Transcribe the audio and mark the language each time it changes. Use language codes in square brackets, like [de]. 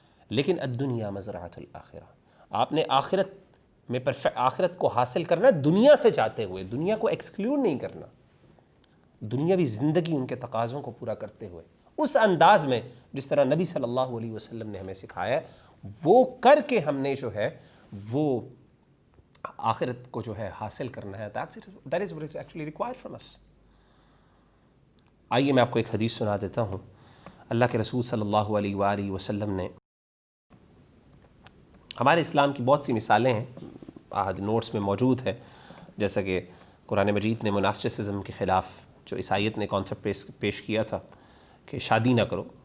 [ur] لیکن [ar] الدنیا مزرعۃ الآخرہ، [ur] آپ نے آخرت میں آخرت کو حاصل کرنا ہے دنیا سے جاتے ہوئے، دنیا کو ایکسکلوڈ نہیں کرنا. دنیاوی زندگی ان کے تقاضوں کو پورا کرتے ہوئے اس انداز میں جس طرح نبی صلی اللہ علیہ وسلم نے ہمیں سکھایا ہے، وہ کر کے ہم نے جو ہے وہ آخرت کو جو ہے حاصل کرنا ہے. [en] that is what is actually required from us. [ur] آئیے میں آپ کو ایک حدیث سنا دیتا ہوں. اللہ کے رسول صلی اللہ علیہ وآلہ وسلم نے، ہمارے اسلام کی بہت سی مثالیں ہیں، نوٹس میں موجود ہے، جیسا کہ قرآن مجید نے مناسٹسزم کے خلاف جو عیسائیت نے کانسیپٹ پیش کیا تھا کہ شادی نہ کرو.